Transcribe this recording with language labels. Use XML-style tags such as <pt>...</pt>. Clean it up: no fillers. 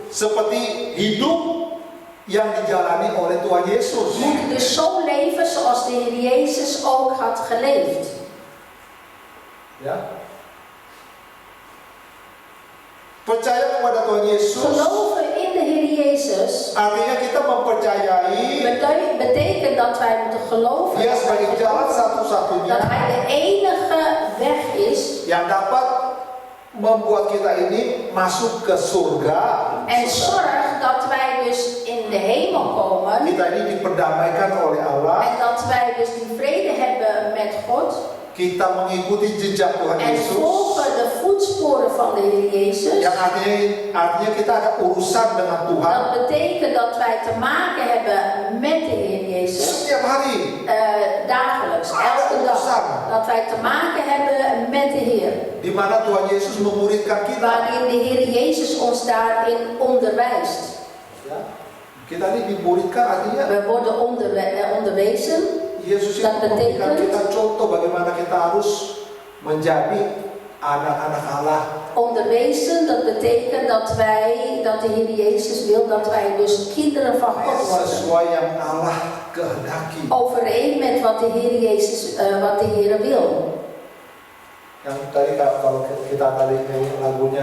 <id>seperti hidup yang dijalani oleh Tuhan Yesus.</id> <nl>moet dus zo leven zoals de Heer Jezus ook had geleefd.</nl> <id>Ya. Percaya kepada Tuhan Yesus</id> <nl>Geloven in de Heer Jezus</nl> <id>Artinya kita mempercayai</id> <nl>betekent dat wij moeten geloven</nl> <id>Dia</id> <nl>dat</nl> <id>sebagai jalan satu-satunya</id> <nl>Hij de enige weg is</nl> <id>yang dapat membuat kita ini masuk ke surga.</id> <nl>en zorg dat wij dus in de hemel komen</nl> <id>Kita ini diperdamaikan oleh Allah.</id> <nl>en dat wij dus die vrede hebben met God</nl> <id>Kita mengikuti jejak Tuhan</id> <nl>en</nl> <id>Yesus.</id> <nl>volgen de voetsporen van de Heer Jezus.</nl> <id>Yang artinya kita ada urusan dengan Tuhan</id> <nl>Dat betekent dat wij te maken hebben met de Heer Jezus.</nl> <id>setiap hari.</id> <nl>Dagelijks, elke dag. Dat wij te maken hebben met de Heer.</nl> <id>Di mana Tuhan Yesus memuridkan kita.</id> <nl>Waarin de Heer Jezus ons daarin onderwijst.</nl> <id>Ya. Kita ini dimuridkan artinya</id> <nl>We worden onderwezen.</nl> <id>Yesus itu</id> <nl>Dat</nl> <id>memberikan</id> <nl>betekent</nl> <id>kita contoh bagaimana kita harus menjadi anak-anak Allah.</id> <nl>Onderwezen, dat betekent dat de Heer Jezus wil dat wij dus kinderen van God worden.</nl> <id>Sesuai yang Allah kehendaki.</id> <nl>Overeen met wat de Heer Jezus, wat de Heer wil.</nl> <id>Yang tadi kalau kita tadi lagunya</id>